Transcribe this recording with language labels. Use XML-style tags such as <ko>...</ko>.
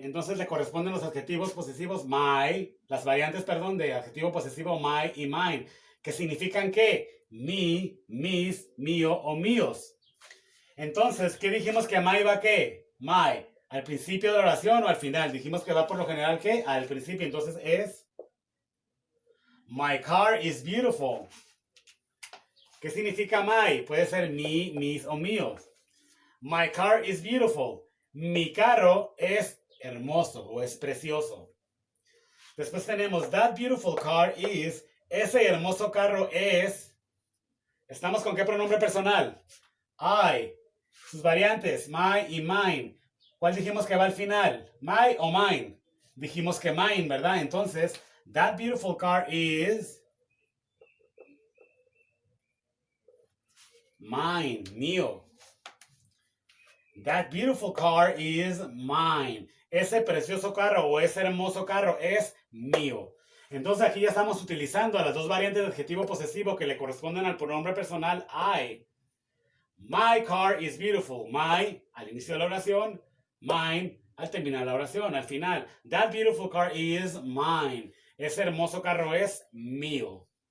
<es>Entonces le corresponden los adjetivos posesivos my, las variantes, perdón, de adjetivo posesivo my y mine, que significan ¿qué? Me, mis, mío o míos. Entonces, ¿qué dijimos que my va qué? My. ¿Al principio de la oración o al final? Dijimos que va por lo general ¿qué? Al principio.</es> <en>Entonces es my car is beautiful.</en> <es>¿Qué significa my? Puede ser mi, mis o míos.</es> <en>My car is beautiful.</en> <es>Mi carro es hermoso o es precioso. Después tenemos</es> <en>that beautiful car is.</en> <es>Ese hermoso carro es. ¿Estamos con qué pronombre personal? I. Sus variantes, my y mine. ¿Cuál dijimos que va al final? My o mine. Dijimos que mine, ¿verdad?</es> <en>Entonces, that beautiful car is mine, mío. That beautiful car is mine.</en> <es>Ese precioso carro o ese hermoso carro es mío. Entonces aquí ya estamos utilizando las dos variantes de adjetivo posesivo que le corresponden al pronombre personal I.</es> <en>My car is beautiful.</en> <es>My, al inicio de la oración. Mine, al terminar la oración, al final.</es> <en>That beautiful car is mine.</en> <es>Ese hermoso carro es mío.</es>